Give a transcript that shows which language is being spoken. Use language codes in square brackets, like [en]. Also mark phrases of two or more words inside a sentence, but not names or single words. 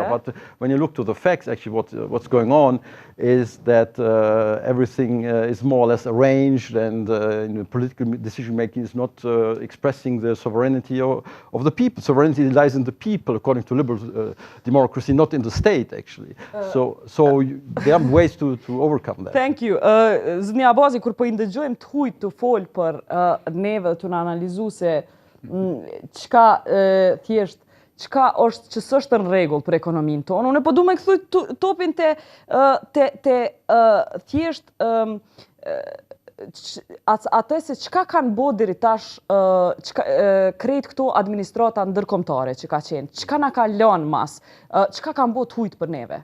[en] But when you look to the facts, actually what's going on is that everything is more or less arranged, and political decision making is not expressing the sovereignty of the people. Sovereignty lies in the people, according to liberal democracy, not in the state, actually. So there are ways to overcome that. Thank you. [sq] Zëni Abazi, kur po I ndëgjojmë të hujt të fol për neve të në analizu se çka thjesht çka është që s'është në rregull për ekonominë tonë. Unë po du me kthy topin te thjesht atë se çka kanë bo deri tash krejt këto administrata ndërkombëtare që ka qenë, çka na ka lënë mas, çka kanë bo të hujt për neve.